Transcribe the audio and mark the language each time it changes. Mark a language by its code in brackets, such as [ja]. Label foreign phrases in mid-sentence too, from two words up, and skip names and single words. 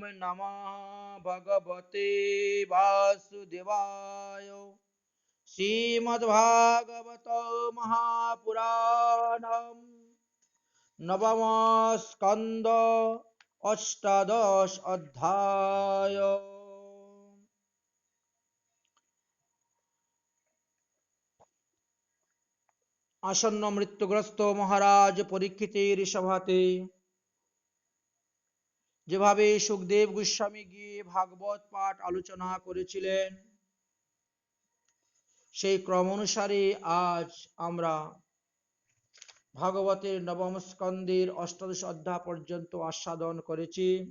[sa] नमः भगवते वासुदेवाय। श्रीमद्भागवत महापुराणम् नवम स्कंद अष्टादश अध्याय। [bn] আসন্ন মৃত্যুগ্রস্ত মহারাজ পরীক্ষিতের সভাতে যেভাবে সুখদেব গোস্বামী গিয়ে ভাগবত পাঠ আলোচনা করেছিলেন, সেই ক্রম অনুসারে আজ আমরা ভাগবতের নবম স্কন্দের অষ্টাদশ অধ্যায় পর্যন্ত আস্বাদন করেছি।